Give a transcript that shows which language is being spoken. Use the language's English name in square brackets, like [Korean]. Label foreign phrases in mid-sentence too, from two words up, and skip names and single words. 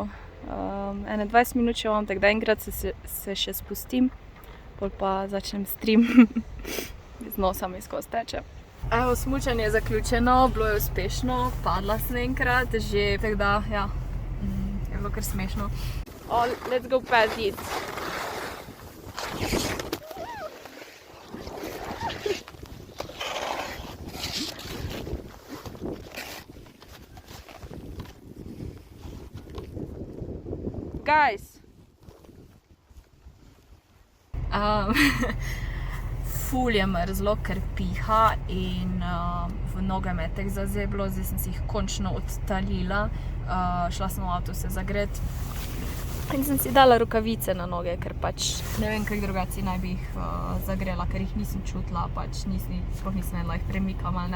[Slovenian] 20 minut še imam, tako da enkrat se še spustim, pol pa začnem stream. Z nosa mi skozi teče. Evo, smučanje je zaključeno, bilo je uspešno, padla sem enkrat že, tako da ja, je bilo kar smešno. [English] Oh, let's go past it. Guys! [Slovenian] Ful je mrzlo, ker piha in v noge me je tek zazeblo, zdaj sem si jih končno odtalila. Šla sem v avto se zagret. In sem si dala rokavice na noge, ker pač ne vem, kako drugače naj bi jih zagrela, ker jih nisem čutila, pač sploh nisem vedela, jih premikam ali ne.